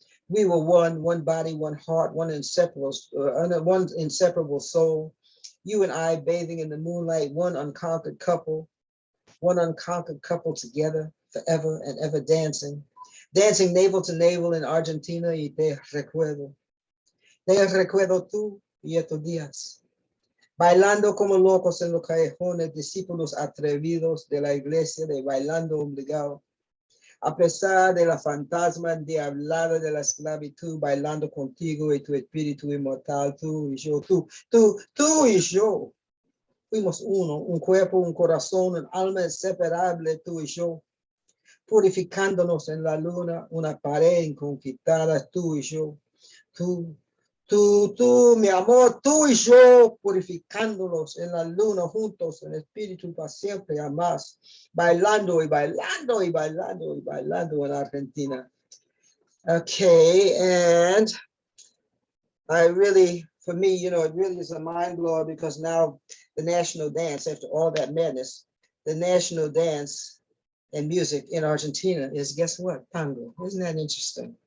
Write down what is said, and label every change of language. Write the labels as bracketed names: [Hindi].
[English] We were one body, one heart, one inseparable soul. You and I bathing in the moonlight, one unconquered couple together forever and ever dancing. Dancing navel to navel in Argentina, [Spanish] y te recuerdo. Te recuerdo tú y estos días. Bailando como locos en los callejones, discípulos atrevidos de la iglesia, de bailando obligado. A pesar de la fantasma endiablada de la esclavitud, bailando contigo y tu espíritu inmortal, tú y yo, tú y yo. Fuimos uno, un cuerpo, un corazón, un alma inseparable, tú y yo. Purificándonos en la luna, una pared inconquistada, tú y yo. Tú, mi amor, tú y yo, purificándonos en la luna juntos, en espíritu para siempre, jamás, bailando y bailando y bailando y bailando en Argentina. [English] Okay, and I really, for me, you know, it really is a mind blower because now the national dance, after all that madness, the national dance and music in Argentina is, guess what? Tango. Isn't that interesting?